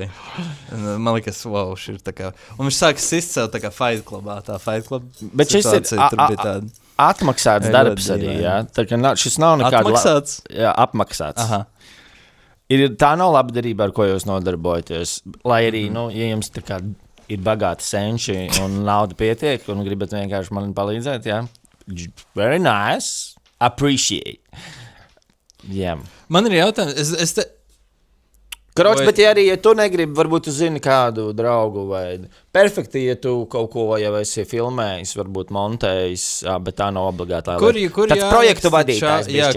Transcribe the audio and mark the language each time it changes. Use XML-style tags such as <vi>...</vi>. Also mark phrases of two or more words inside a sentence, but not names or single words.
<lv>Man liekas, wow, šī ir tā kā... Un viņš sāka sist sev tā kā Fight Clubā, tā Fight Club situācija tur bija tāda. Atmaksāts darbs arī, jā. Tā kā šis nav nekāda... Atmaksāts? Jā, apmaksāts. Aha. Tā nav labdarība, ar ko jūs nodarbojaties. Lai arī, ja jums tā kā ir bagāti senči un nauda pietiek, un gribat vienkārši man palīdzēt, jā.</lv> <en>Very nice. Appreciate.</en> <lv>Jā. Man ir jautājums, Karoč, bet ja tu negribi, varbūt tu zini kādu draugu vai... Perfekti, ja tu kaut ko jau esi filmējis, varbūt montējis, bet tā nav obligātā. Tāds projektu vadītājs bišķiņ.</lv>